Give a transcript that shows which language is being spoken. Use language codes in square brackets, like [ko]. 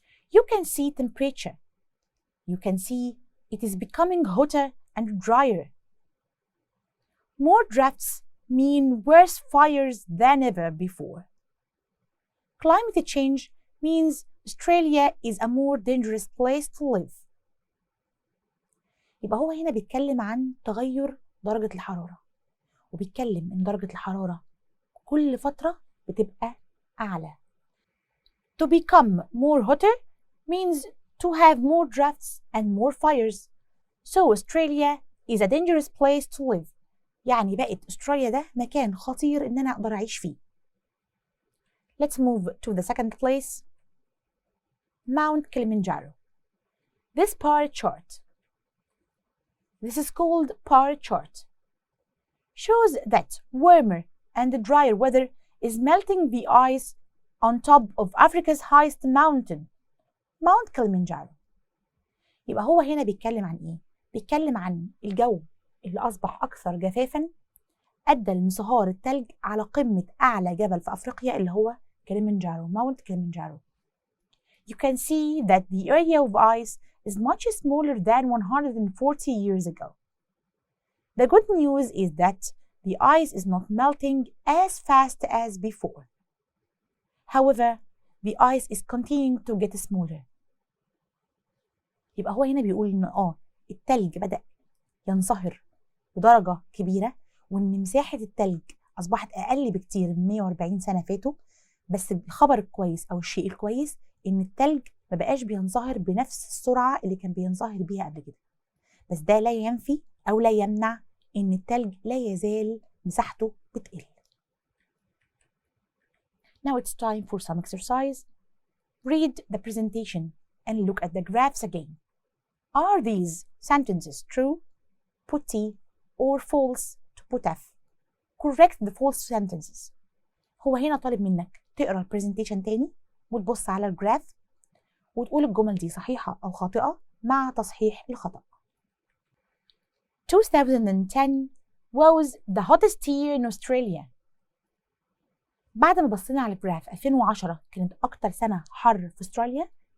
[en] You can see temperature. You can see it is becoming hotter and drier. More drafts mean worse fires than ever before. Climate change means Australia is a more dangerous place to live. [ar] يبقى هو هنا بيتكلم عن تغير درجة الحرارة وبيتكلم إن درجة الحرارة كل فترة بتبقى أعلى. [en] To become more hotter means to have more drafts and more fires. So Australia is a dangerous place to live. [ar] يعني بقت أستراليا ده مكان خطير إن أنا أقدر أعيش فيه. [en] Let's move to the second place. Mount Kilimanjaro. This bar chart. This is called bar chart. Shows that warmer and drier weather is melting the ice on top of Africa's highest mountain, Mount Kilimanjaro. [ar] يبقى هو هنا بيتكلم عن إيه؟ بيتكلم عن الجو اللي أصبح أكثر جفافاً أدى لانصهار التلج على قمة أعلى جبل في أفريقيا اللي هو كليمنجارو, Mount Kilimanjaro. [en] You can see that the area of ice is much smaller than 140 years ago. The good news is that the ice is not melting as fast as before. However, the ice is continuing to get smaller. [ar] يبقى هو هنا بيقول إن التلج بدأ ينصهر بدرجة كبيرة وإن مساحة التلج أصبحت أقل بكتير من 140 سنة فاتوا. بس الخبر الكويس أو الشيء الكويس إن التلج ما بقاش بينصهر بنفس السرعة اللي كان بينصهر بيها قبل كده. بس ده لا ينفي أو لا يمنع إن التلج لا يزال مساحته بتقل. [en] Now it's time for some exercise. Read the presentation and look at the graphs again. Are these sentences true? Put T or false to put F. Correct the false sentences. [ar] هو هنا طالب منك تقرأ البرزنتيشن تاني وتبص على الجراف وتقول الجمل دي صحيحة أو خاطئة مع تصحيح الخطأ. [en] 2010 was the hottest year in Australia. [ar] بعد ما بصينا على الجراف 2010 كانت أكتر سنة حر في أستراليا.